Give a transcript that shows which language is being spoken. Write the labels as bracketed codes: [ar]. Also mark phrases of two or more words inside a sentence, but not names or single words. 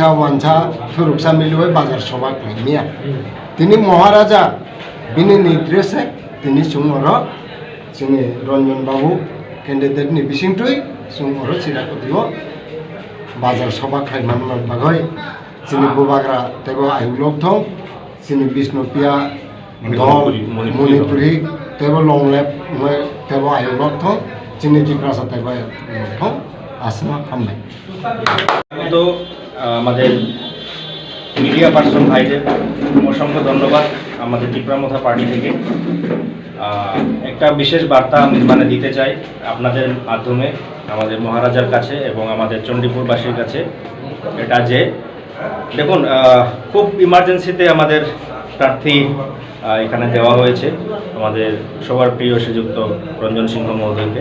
[trp] वानसा थुरुकसा मिलुय बाजार सभा क्लायमिया तिनि महाराजा बिनि निर्देशे तिनि सुं और जोंनि रंजन बाबू कैंडिडेट नि बिसिंटुय सुं और चिराकुटिबो बाजार सभा क्लायमांगन बागै जोंनि बुबाग्रा तेबो आयुलक थं जोंनि बिष्णुपिया मणिपुरी तेबो लंलेप तेबो आयुलक थं जोंनि टिप्रासा तेबो थं आसमा हामबाय। [bn] তো আমাদের মিডিয়া পার্সন ভাইদের অসংখ্য ধন্যবাদ আমাদের ত্রিপুরামথা পার্টি থেকে। একটা বিশেষ বার্তা আমি দিতে চাই আপনাদের মাধ্যমে আমাদের মহারাজার কাছে এবং আমাদের চণ্ডীপুরবাসীর কাছে, এটা যে দেখুন খুব ইমার্জেন্সিতে আমাদের প্রার্থী এখানে দেওয়া হয়েছে আমাদের সবার প্রিয় শ্রীযুক্ত রঞ্জন সিংহ মহোদয়কে।